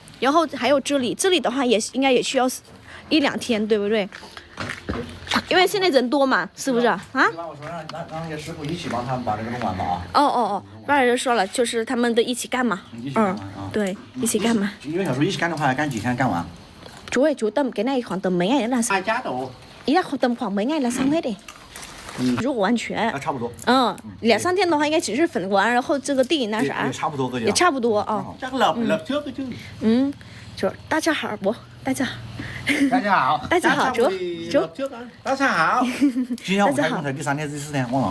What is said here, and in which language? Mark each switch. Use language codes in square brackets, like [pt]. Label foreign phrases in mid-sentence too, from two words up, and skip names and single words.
[zh] 然后还有这里的话也应该也需要1、2天对不对？因为现在人多嘛，是不是啊？我说让那些师傅一起帮他们把这个弄完吧啊。爸就说了，就是他们都一起干嘛。對，一起幹嘛？因為有時候一起幹的話，幹幾天幹完？ [vi] 主 tầm cái này khoảng tầm mấy ngày nữa là xong. Ý là tầm khoảng mấy ngày là xong hết đi. [zh] 如果完全。差不多。 2、3天的话，应该只是粉完，然后这个地那啥。也差不多个。也差不多啊。就大家好不？大家好。大家好。大家好，主。大家好。今天我们開工才第3天、第4天，忘了。